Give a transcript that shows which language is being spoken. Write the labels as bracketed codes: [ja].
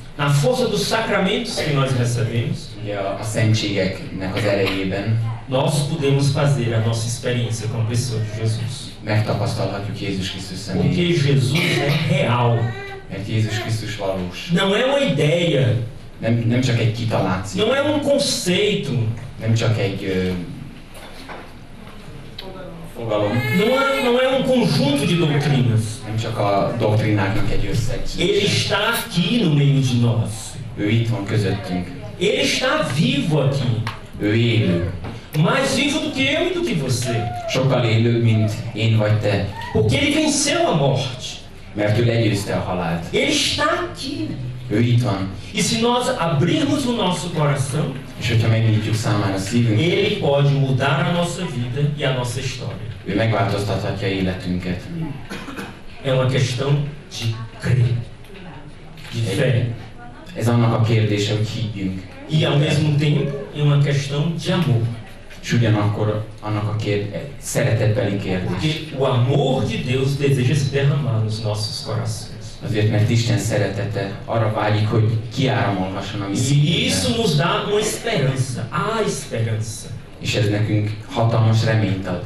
[pt] na força dos sacramentos que nós recebemos, [hu] ugye a szentségeknek az erejében [pt] nós podemos fazer a nossa experiência com a pessoa de Jesus. [hu] megtapasztalhatjuk Jézus Krisztus [pt] Porque [hu] személyét. [pt] Jesus é real. [hu] Mert Jézus Krisztus valós. [pt] Não é uma ideia, [hu] Nem csak egy kitaláció, [pt] não é um conceito, [hu] nem csak egy fogalom, [pt] não é um conjunto de doutrinas. [hu] nem csak a doktrináknak egy [pt] Ele [hu] összegzése. [pt] está aqui no meio de nós. [hu] Ő itt van közöttünk. [pt] Ele está vivo aqui. [hu] Ő élő. [pt] Mais vivo do que eu e do que você. [hu] Sokkal élőbb, mint én vagy te. [pt] Porque ele venceu a morte. [hu] Mert ő legyőzte a halált. [pt] Ele está aqui. [hu] Ő itt van. [pt] E se nós abrirmos o nosso coração, [hu] És hogyha megnyitjuk számára a szívünket, [pt] ele pode mudar a nossa vida e a nossa história. [hu] ő megváltoztathatja életünket. [pt] É uma questão de crer, de fé. [hu] Ez annak a kérdése, hogy higgyünk. [pt] E ao mesmo tempo é uma questão de amor. [hu] És ugyanakkor annak a szeretetbeli kérdés. [pt] Porque o amor de Deus deseja se derramar nos nossos corações. [hu] Azért, mert Isten szeretete arra vágyik, hogy kiáramolhasson a mi [pt] E isso [hu] szívünkben. [pt] nos dá uma esperança. Há esperança. [hu] És ez nekünk hatalmas reményt ad.